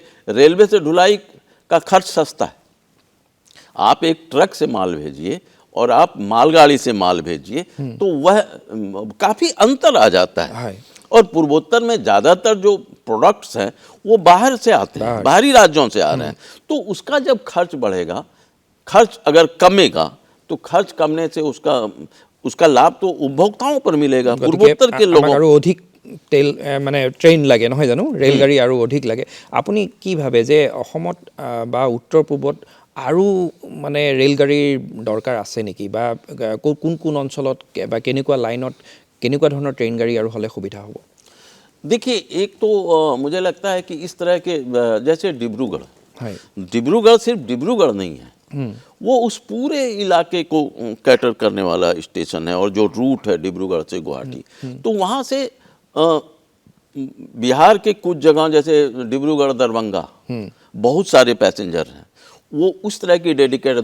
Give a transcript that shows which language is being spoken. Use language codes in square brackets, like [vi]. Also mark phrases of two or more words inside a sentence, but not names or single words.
[hi] रेलवे से ढुलाई का खर्च सस्ता है, आप एक ट्रक से माल भेजिए और आप मालगाड़ी से माल भेजिए, तो वह काफ़ी अंतर आ जाता है। और पूर्वोत्तर में ज़्यादातर जो प्रोडक्ट्स हैं वो बाहर से आते हैं, बाहरी राज्यों से आ रहे हैं। तो उसका जब खर्च बढ़ेगा, खर्च अगर कमेगा, तो खर्च कमने से उसका लाभ तो उपभोक्ताओं पर मिलेगा, पूर्वोत्तर के लोगों। [as] আৰু অধিক তেল মানে ট্ৰেইন লাগে নহয় জানো, ৰেলগাড়ী আৰু অধিক লাগে। আপুনি কি ভাবে যে অসমত বা উত্তৰ পূবত আৰু মানে ৰেলগাড়ীৰ দৰকাৰ আছে নেকি, বা কোন কোন অঞ্চলত বা কেনেকুৱা লাইনত কেনেকুৱা ধৰণৰ ট্ৰেইন গাড়ী আৰু হ'লে সুবিধা হ'ব? [hi] देखिए, एक तो मुझे लगता है कि इस तरह के जैसे डिब्रूगढ़, [as] হয় [hi] डिब्रूगढ़ सिर्फ डिब्रूगढ़ नहीं है, वो उस पूरे इलाके को कैटर करने वाला स्टेशन है। और जो रूट है डिब्रूगढ़ से गुवाहाटी, तो वहाँ से बिहार के कुछ जगह जैसे डिब्रूगढ़ दरभंगा बहुत सारे पैसेंजर हैं, वो उस तरह की डेडिकेटेड।